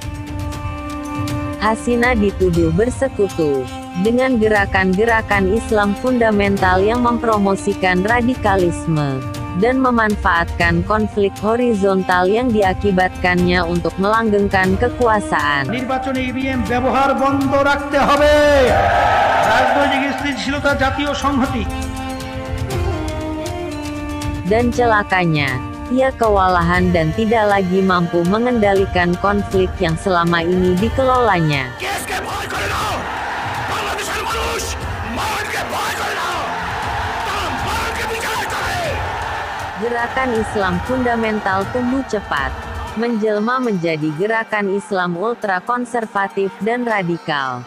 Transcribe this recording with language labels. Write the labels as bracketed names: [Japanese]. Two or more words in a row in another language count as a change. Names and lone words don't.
[Indonesian] Hasina dituduh bersekutu dengan gerakan-gerakan Islam fundamental yang mempromosikan radikalisme, dan memanfaatkan konflik horizontal yang diakibatkannya untuk melanggengkan kekuasaan. [Bangla] নির্বাচনে ইভিএম ব্যবহার বন্ধ রাখতে হবে। রাজনৈতিক স্থিতিশীলতা জাতীয় সংহতি। [Indonesian] Dan celakanya, ia kewalahan dan tidak lagi mampu mengendalikan konflik yang selama ini dikelolanya. Gerakan Islam fundamental tumbuh cepat, menjelma menjadi gerakan Islam ultra konservatif dan radikal.